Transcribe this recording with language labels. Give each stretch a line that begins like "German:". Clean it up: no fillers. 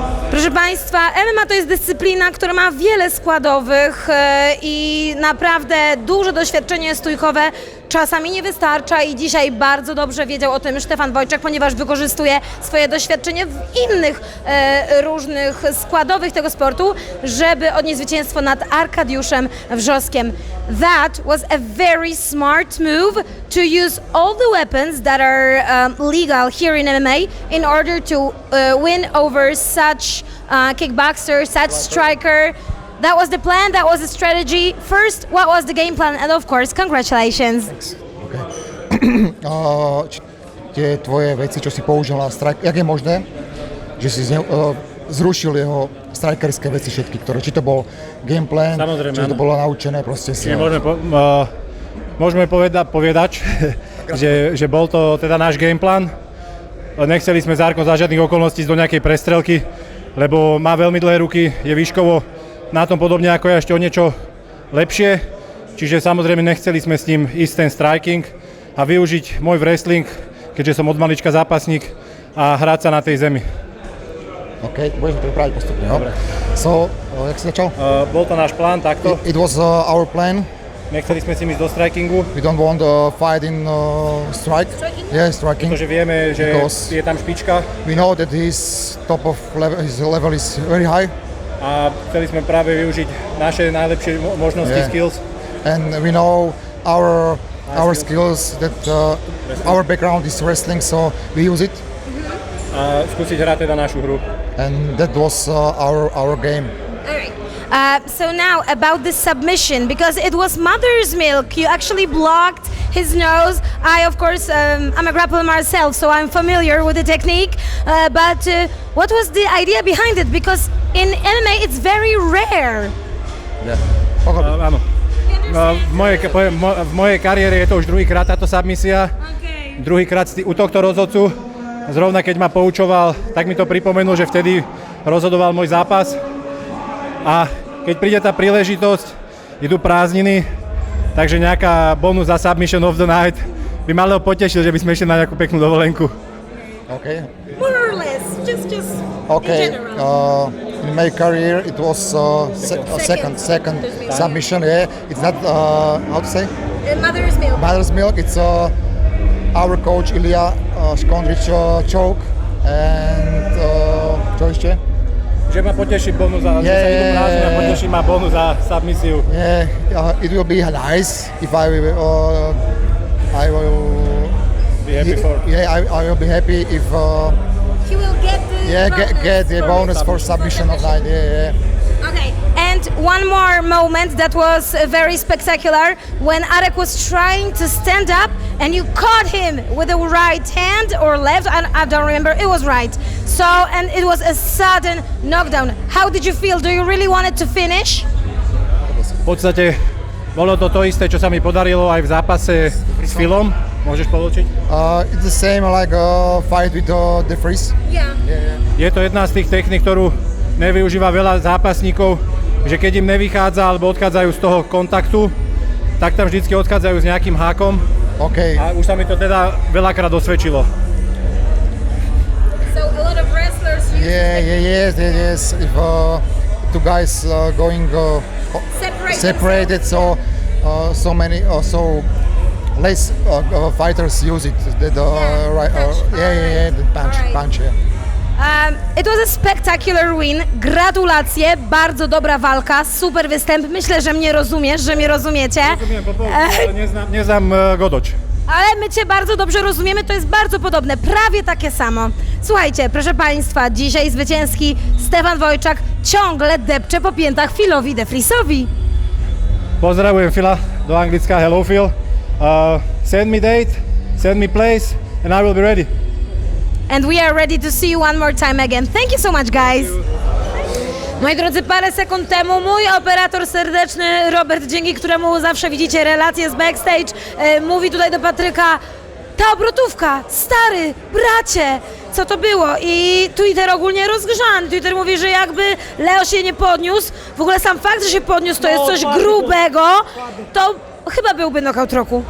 Polish: Proszę Państwa, MMA to jest dyscyplina, która ma wiele składowych i naprawdę duże doświadczenie stójkowe czasami nie wystarcza i dzisiaj bardzo dobrze wiedział o tym Stefan Wojczak, ponieważ wykorzystuje swoje doświadczenie w innych różnych składowych tego sportu, żeby odnieść zwycięstwo nad Arkadiuszem Wrzoskiem.
English: That was a very smart move to use all the weapons that are legal here in MMA in order to win over such kickboxer, such striker. That was the plan, that was the strategy. First, what was the game plan? And of course, congratulations.
Slovak: Tie tvoje veci, čo si použil na strike, jak je možné, že si zrušil jeho strikerské veci všetky, ktoré, či to bol game plan, Samozrejme, či to bolo naučené, proste si... Môžeme povedať, že bol to teda náš game plan. Nechceli sme s Arkom za žiadnych okolností ísť do nejakej prestrelky, lebo má veľmi dlhé ruky, je výškovo na tom podobne ako ja, ešte o niečo lepšie. čiže samozrejme nechceli sme s ním ísť ten striking a využiť môj wrestling, keďže som od malička zápasník a hrať sa na tej zemi. OK, budeme pripraviť postupne, jo? So, jak si začal? Bol to náš plán takto,
English: It was our plan.
Slovak: nechceli sme si ísť do strikingu,
English: We don't want to fight in strike. Yeah, striking.
Slovak: pretože vieme, že
English: Because-
Slovak: je tam špička
English: We know that his top of level, his level is very high,
Slovak: a chceli sme práve využiť naše najlepšie možnosti,
English: Yeah. skills. and we know our skills that our background is wrestling, so we use it,
Slovak: A skúsiť hrať teda našu hru.
English: and that was our game. So now about the submission, because it was mother's milk. You actually blocked his nose. I, of course, I'm a grappler myself, so I'm familiar with the technique. But what was the idea behind it? Because in MMA, it's very rare.
Slovak: Áno. V mojej kariére je to už druhýkrát táto submisia. Druhýkrát u tohto rozhodcu. Zrovna keď ma poučoval, tak mi to pripomenul, že vtedy rozhodoval môj zápas. A keď príde tá príležitosť, idú prázdniny, takže nejaká bonus za
English: submission of the night
Slovak: by malo potešiť, že by sme išli na nejakú peknú dovolenku.
English: Okay. More or less, just Okay. in general. In my career, it was second submission. Yeah, it's not how to say Mother's milk. mother's milk. It's our coach Ilya Škondrič choke and
Slovak: čo ešte? Že ma poteší bonus za, že sa idú prázdniny a poteší ma bonus za submisiu.
English: Yeah, it will be nice if I will Be happy for. Yeah, I will be happy if He will get the get the bonus for submission of night. Yeah. Okay, and one more moment that was very spectacular when Arek was trying to stand up and you caught him with the right hand or left, I don't remember, it was right. So, and it was a sudden knockdown. How did you feel? Do you really want it to finish?
Slovak: V podstate bolo to isté, čo sa mi podarilo aj v zápase s Philom. Môžeš poločiť?
English: It's the same like fight with the freeze. Yeah.
Slovak: Je to jedna z tých techník, ktorú nevyužíva veľa zápasníkov, že keď im nevychádza alebo odchádzajú z toho kontaktu, tak tam vždycky odchádzajú s nejakým hákom.
English: Okay.
Slovak: A už sa mi to teda veľakrát osvedčilo.
English: So a lot of wrestlers use Yes. If two guys going separated, so many so less fighters use it. The punch. Yeah. It was a spectacular win.
Polish: Gratulacje, bardzo dobra walka, super występ. Myślę, że mnie rozumiesz, że mnie rozumiecie.
Slovak: Rozumiem po polsku, ale neznám Godoč.
Polish: Ale my Cię bardzo dobrze rozumiemy, to jest bardzo podobne, prawie takie samo. Słuchajcie, proszę Państwa, dzisiaj zwycięski Stefan Wojczak ciągle depcze po piętach Philowi de Vriesowi.
Slovak: Pozdravujem Phila do Anglicka,
English: hello Phil. Send me date, send me place and I will be ready. And we are ready to see you one more time again. Thank you so much, guys.
Polish: Moi drodzy, parę sekund temu mój operator serdeczny Robert, dzięki któremu zawsze widzicie relacje z backstage, mówi tutaj do Patryka: ta obrotówka, stary, bracie, co to było? I Twitter ogólnie rozgrzany. Twitter mówi, że jakby Leo się nie podniósł, w ogóle sam fakt, że się podniósł, to jest coś grubego, to chyba byłby knockout roku.